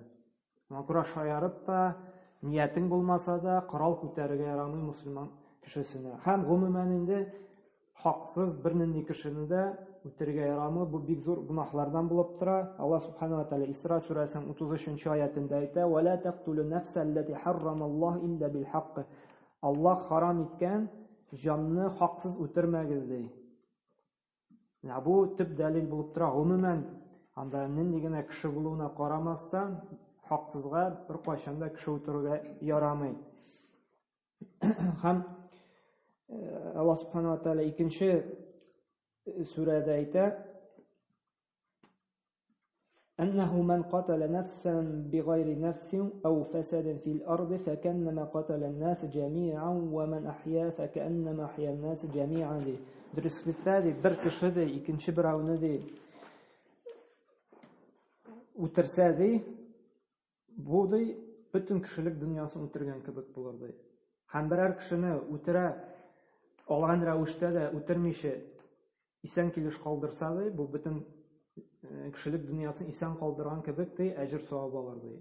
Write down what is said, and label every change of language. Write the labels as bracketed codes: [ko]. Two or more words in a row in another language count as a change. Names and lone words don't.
[tt] Моңа күрә шаярып та, ниятең булмаса да, корал күтәрергә ярамый мусульман кешесенә. Һәм гомумән инде хаксыз бернинди кешене дә үтерергә ярамый. Бу бик зур гөнаһлардан булып тора. Аллаһ [ar] سبحانه وتعالى [tt] Исра сүрәсенең 33-нче аятында әйтә: [ar] "ولا تقتلوا النفس التي حرم الله إلا بالحق". [tt] Аллаһ харам иткән җанны хаксыз үтермәгез ди. Бу төп дәлил булып тора. Гомумән анда нинди генә кеше булуына карамастан, хаксызга бер кайчан да кеше үтерергә ярамый. Һәм Аллаһ [ar] سبحانه وتعالى [tt] икенче сүрәдә әйтә: [ar] "أنه من قتل نفسا بغير نفس أو فساد في الأرض فكأنما قتل الناس جميعا ومن أحيا فكأنما أحيا الناس جميعا". [tt] Дөреслекдә бер кеше дә икенче берәүне дә үтерсә дә, бу да бөтен кешелек дөньясын үтергән кебек булыр ди. Һәм берәр кешене үтерә алган рәвештә дә үтермичә исән килеш калдырса ди, бу бөтен кешелек дөньясын исән калдырган кебек ди, әҗер савап алыр ди.